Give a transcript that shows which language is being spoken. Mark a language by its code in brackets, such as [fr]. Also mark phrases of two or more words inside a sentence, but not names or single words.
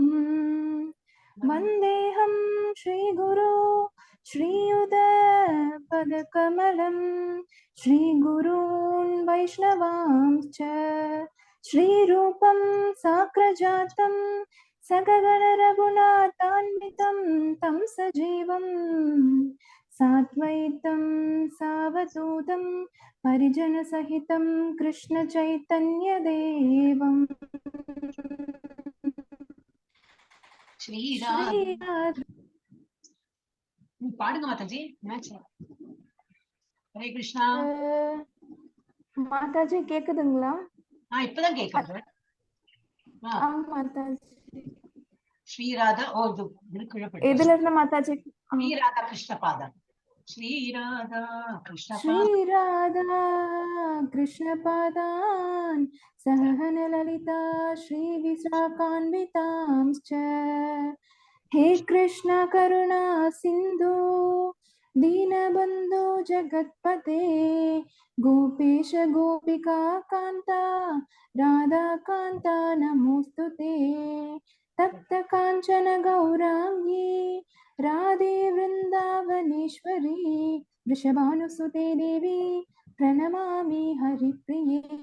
[sa] वन्देऽहं श्रीगुरो श्रीयुतपदकमलं श्रीगुरून् वैष्णवांश्च श्रीरूपं साग्रजातं सगगण रघुनाथान्वितं तं सजीवं साद्वैतं सावधूतं परिजनसहितं कृष्ण चैतन्य देवं [ta] பாடுங்க மாதாஜி. ஹரே கிருஷ்ணா. மாதாஜி கேக்குதுங்களா? இப்பதான் கேக்குது. மாதாஜி ஸ்ரீராதா எதுல இருந்து மாதாஜி? [sa] श्रीराधा कृष्णपादम्. श्रीराधा कृष्णपादान् सहगणललिता श्रीविशाखान्वितांश्च हे कृष्ण करुणा सिन्धु दीनबन्धो जगत्पते गोपेश गोपिका कान्ता राधाकान्ता नमोस्तुते तप्त काञ्चन गौराङ्गी राधे वृन्दावनेश्वरी वृषभानुसुते देवी प्रणमामि हरिप्रिये।